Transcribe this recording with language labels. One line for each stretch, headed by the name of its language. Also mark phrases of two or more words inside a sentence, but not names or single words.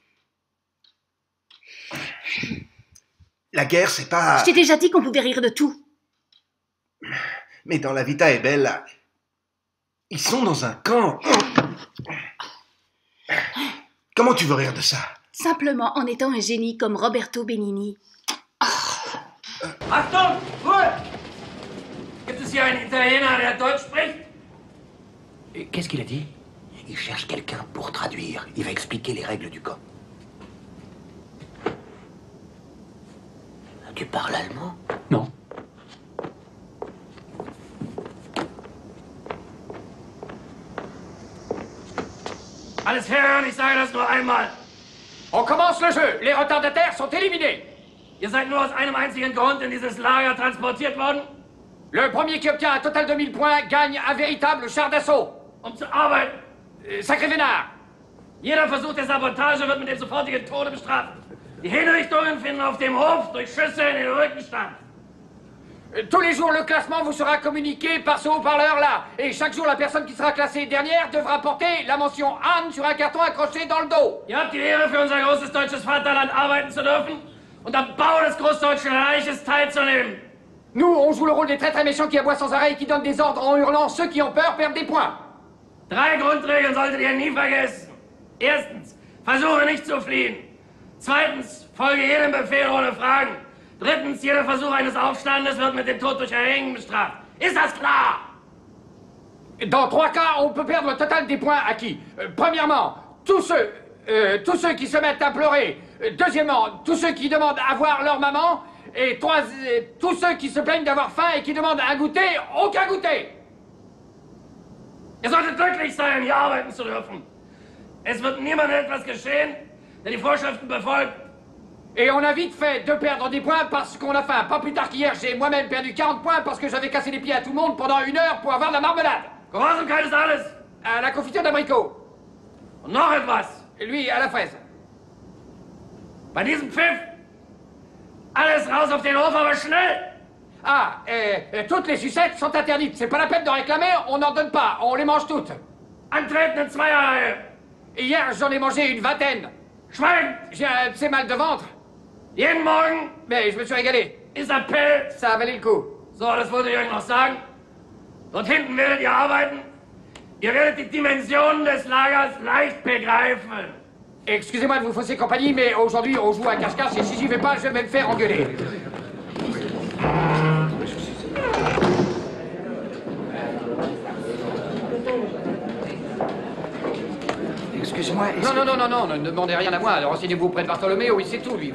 French: La guerre, c'est pas... Je t'ai déjà dit qu'on pouvait rire de tout. Mais dans la Vita est belle, là, ils sont dans un camp. Comment tu veux rire de ça? Simplement en étant un génie comme Roberto Benigni.
German: Achtung! Ruhe! Gibt es hier einen Italiener, der Deutsch spricht?
French: Qu'est-ce qu'il a dit? Il cherche quelqu'un pour traduire. Il va expliquer les règles du camp. Tu parles allemand? Non.
German: Alles hören, ich sage das nur einmal.
French: On commence le jeu. Les retardataires sont éliminés.
German: Ihr seid nur aus einem einzigen Grund in dieses Lager transportiert worden?
French: Le premier qui obtient un total de 1000 points gagne un véritable char d'assaut.
German: Um zu arbeiten.
French: Sacré Vénard.
German: Jeder Versuch der Sabotage wird mit dem sofortigen Tode bestraft. Die Hinrichtungen finden auf dem Hof durch Schüsse in den Rücken statt.
French: Tous les jours, le classement vous sera communiqué par ce haut-parleur-là. Et chaque jour, la personne qui sera classée dernière devra porter la mention Anne sur un carton accroché dans le dos.
German: Ihr habt die Ehre, für unser großes deutsches Vaterland arbeiten zu dürfen und am Bau des Großdeutschen Reiches teilzunehmen.
French: Nous, on joue le rôle des très très méchants qui aboient sans arrêt et qui donnent des ordres en hurlant. Ceux qui ont peur perdent des points.
German: 3 Grundregeln solltet ihr nie vergessen. Erstens, versuche nicht zu fliehen. Zweitens, folge jedem Befehl ohne Fragen. Drittens, jeder Versuch eines Aufstandes wird mit dem Tod durch Erhängen bestraft. Ist das klar?
French: Dans 3 cas, on peut perdre le total des points acquis. Premièrement, tous ceux qui se mettent à pleurer. Deuxièmement, tous ceux qui demandent à voir leur maman. Et tous ceux qui se plaignent d'avoir faim et qui demandent un goûter, aucun goûter.
German: Ihr solltet glücklich sein, hier arbeiten zu dürfen. Es wird niemandem etwas geschehen, der die Vorschriften befolgt.
French: Et on a vite fait de perdre des points parce qu'on a faim. Pas plus tard qu'hier, j'ai moi-même perdu 40 points parce que j'avais cassé les pieds à tout le monde pendant 1 heure pour avoir de la marmelade.
German: Grausamkeit ist alles.
French: La confiture d'abricot.
German: Und noch etwas.
French: Lui, à la fraise.
German: Bei diesem Pfiff, alles raus auf den Hof, aber schnell!
French: Ah, toutes les sucettes sont interdites. C'est pas la peine de réclamer, on n'en donne pas, on les mange toutes.
German: Antreten in Zweierreihe.
French: Hier, j'en ai mangé une vingtaine.
German: Schwein!
French: J'ai un petit mal de ventre.
German: Jeden Morgen,
French: mais je me suis régalé.
German: Ist Appell,
French: ça a valé le coup.
German: So, das wollte ich euch noch sagen. Dort hinten werdet ihr arbeiten. Ihr werdet die Dimensionen des Lagers leicht begreifen.
French: Excusez-moi de vous fausser compagnie, mais aujourd'hui, on joue à cache-cache et si j'y vais pas, je vais me faire engueuler. Excusez-moi. Non, ne demandez rien à moi. Renseignez-vous auprès de Bartholoméo, il sait tout, lui.